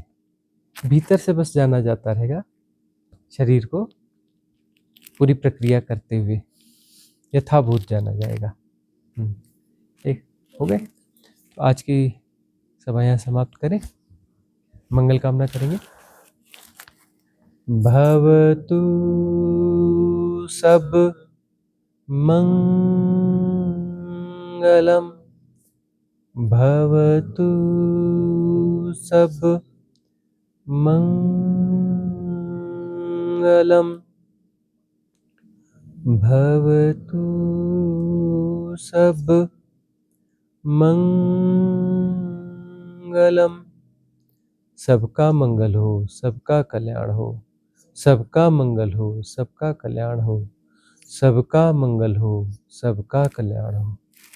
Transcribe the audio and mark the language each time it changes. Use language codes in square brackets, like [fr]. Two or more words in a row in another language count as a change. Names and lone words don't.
[hi] भीतर से बस जाना जाता रहेगा शरीर को, पूरी प्रक्रिया करते हुए यथाभूत जाना जाएगा। एक हो गए, तो आज की सभा यहाँ समाप्त करें, मंगल कामना करेंगे। [pi] भवतु सब मंगलम, भवतु सब मंगलम, भवतु सब मंगलम। [hi] सबका मंगल हो, सबका कल्याण हो, सबका मंगल हो, सबका कल्याण हो, सबका मंगल हो, सबका कल्याण हो।